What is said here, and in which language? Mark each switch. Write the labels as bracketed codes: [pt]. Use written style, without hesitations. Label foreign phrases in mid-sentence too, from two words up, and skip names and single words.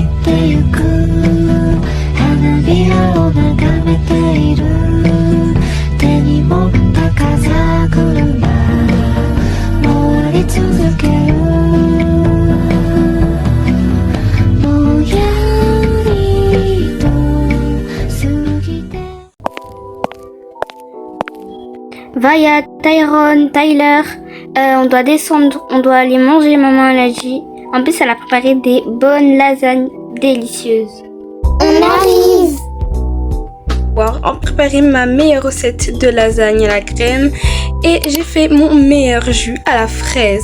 [ja] ゆく花びらを眺めている手に持った風車回り続けるぼんやりと過ぎて [fr] Vaya, Tyrone, Tyler, on doit descendre, on doit aller manger, maman elle a dit. En plus, elle a préparé des bonnes lasagnes délicieuses. On arrive. On préparé ma meilleure recette de lasagne à la crème et j'ai fait mon meilleur jus à la fraise.